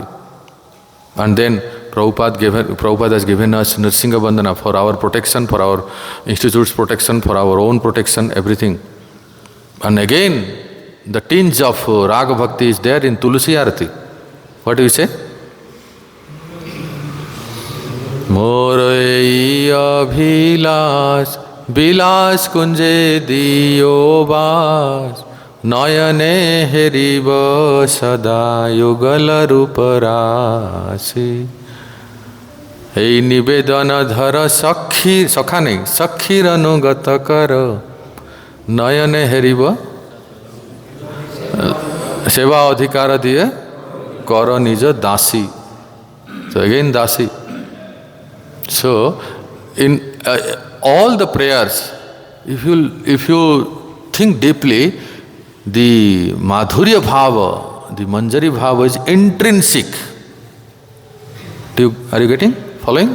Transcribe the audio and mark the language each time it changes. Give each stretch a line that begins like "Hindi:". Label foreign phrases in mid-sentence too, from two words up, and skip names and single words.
English: And then Prabhupada has given us Nrsinga Bandhana for our protection, for our institute's protection, for our own protection, everything. And again, the tinge of
Sanskrit: राग भक्ति
English: is there in Tulsi Arati. What do you say?
Bangla: মোরই অভিলাষ বিলাস কুঞ্জে দিয়ো বাস নয়নে হেরিব সদা যুগল রূপরাশি. এই নিবেদন ধর সখী সখা নেই সখীর অনুগত কর নয়নে হেরিব সেবা অধিকার দিয়ে কর নিজ দাসী.
English: So again দাসী. So in all the prayers, if you think deeply, the
Sanskrit: माधुर्य भाव,
English: the
Sanskrit: मञ्जरी भाव
English: is intrinsic. Are you getting? Following?